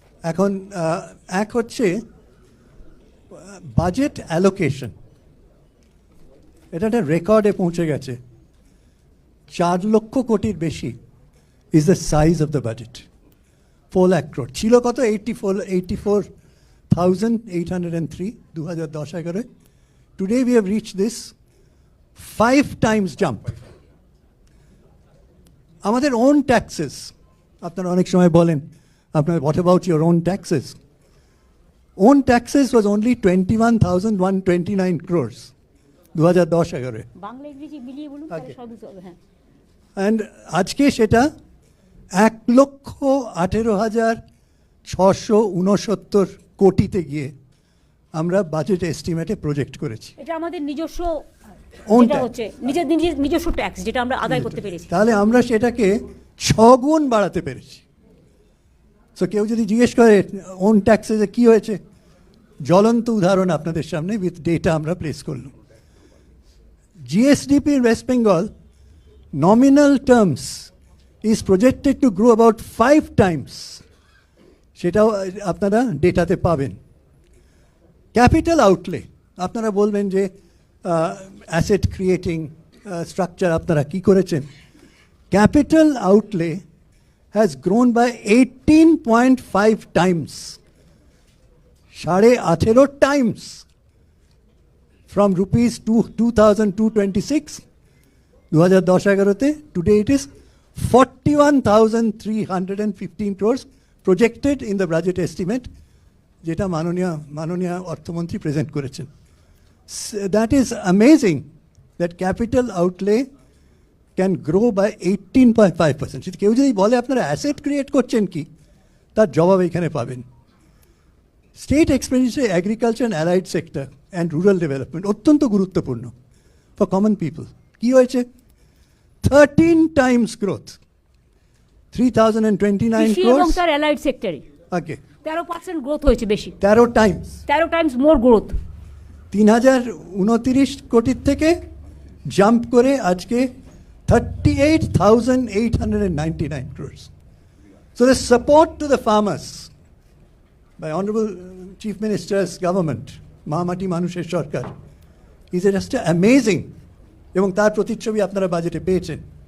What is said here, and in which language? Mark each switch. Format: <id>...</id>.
<bn>এখন এক হচ্ছে বাজেট অ্যালোকেশন, এটা একটা রেকর্ডে পৌঁছে গেছে। 4 লক্ষ কোটির বেশি</bn> <en>Is the size of the budget.</en> <bn>4 lakh crore ছিল কত? 84,803 2010-11।</bn> <en>Today we have reached this 5 times jump.</en> <bn>আমাদের ওন ট্যাক্সেস, আপনারা অনেক সময় বলেন আপনার</bn> <en>What about your own taxes? Own taxes was only 21,129 crores 2010-11।</en> <bn>Bangla ইংরেজি মিলিয়ে বলুন তাহলে সহজ হবে। হ্যাঁ, অ্যান্ড আজকে সেটা 1,18,669 কোটিতে গিয়ে আমরা বাজেট এস্টিমেটে প্রজেক্ট করেছি। এটা আমাদের নিজস্ব</bn> <en>Own</en> <bn>যেটা</bn> <en>tax।</en> <bn>হচ্ছে নিজস্ব ট্যাক্স যেটা আমরা আদায় করতে পেরেছি। তাহলে আমরা সেটাকে 6 গুণ বাড়াতে পেরেছি। সো কেউ যদি জিজ্ঞেস করে ওন ট্যাক্সে কি হয়েছে, জ্বলন্ত উদাহরণ আপনাদের সামনে উইথ ডেটা আমরা প্লেস করলাম।</bn> <en>GSDP in West Bengal, nominal terms, is projected to grow about 5 times.</en> <bn>সেটাও আপনারা ডেটাতে পাবেন। ক্যাপিটাল আউটলে, আপনারা বলবেন যে অ্যাসেট ক্রিয়েটিং স্ট্রাকচার আপনারা কি করেছেন।</bn> <en>capital outlay has grown by 18.5 times, 18.5 times, from rupees 2,226 2010-11 today it is 41,315 crores projected in the budget estimate</en> <bn>যেটা মাননীয় অর্থমন্ত্রী প্রেজেন্ট করেছেন।</bn> <en>That is amazing that capital outlay can grow by 18.5%.</en> <bn>কেউ যদি বলে আপনারা অ্যাসেট ক্রিয়েট করছেন কি, তার জবাব এখানে পাবেন।</bn> <en>state expenditure agriculture and allied sector and rural development</en> <bn>অত্যন্ত গুরুত্বপূর্ণ</bn> <en>For common people.</en> <bn>কি হয়েছে? 13 টাইমস গ্রোথ, 3,029 কৃষি এবং তার অ্যালাইড সেক্টরে</bn> <en>okay</en> <bn>13% গ্রোথ হয়েছে বেশি।</bn> <en>13 times, 13 times more growth.</en> <bn>3,029 কোটির থেকে জাম্প করে আজকে 38,899 crores.</bn> <en>So the support to the farmers by Honorable Chief Minister's government, Mahamati Manusher Sarkar, is just amazing.</en> <bn>এবং তার প্রতিচ্ছবি আপনারা বাজেটে পেয়েছেন।</bn>